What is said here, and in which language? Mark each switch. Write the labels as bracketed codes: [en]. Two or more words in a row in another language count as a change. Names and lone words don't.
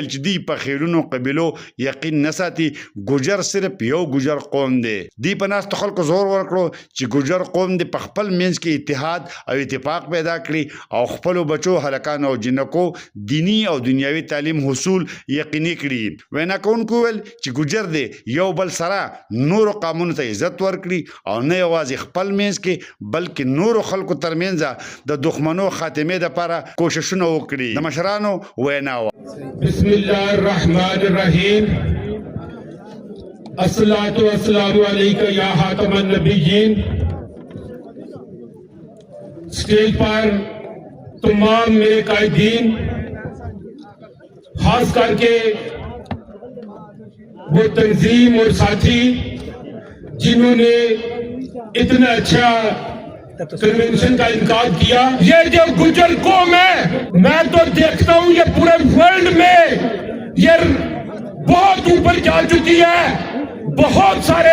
[ps] چې دی په خیلونو قبیلو یقین نساتي ګجر صرف یو ګجر قوم دی دی په ناس خلکو زور ورکړو چې ګجر قوم دی په خپل منځ کې اتحاد او اتفاق پیدا کړي او خپل بچو هلکان او جنکو دینی او دنیوي تعلیم حصول یقیني کړي وینا کوونکو ویل چې ګجر دی یو بل سره نور قانون ته عزت ورکړي او نه یوازې خپل منځ کې بلکې نور خلکو ترمنځ د دښمنو خاتمه د لپاره کوششونه وکړي د مشرانو وینا [ar] بسم الله الرحمن الرحیم الصلاة والسلام علیک یا خاتم النبیین [ur] اسٹیج پر تمام میرے قائدین خاص کر کے وہ تنظیم اور ساتھی جنہوں نے اتنا اچھا کنونشن کا انعقاد کیا یہ جو گجر قوم ہے میں تو دیکھتا ہوں یہ پورے ورلڈ میں یہ بہت اوپر جا چکی ہے بہت سارے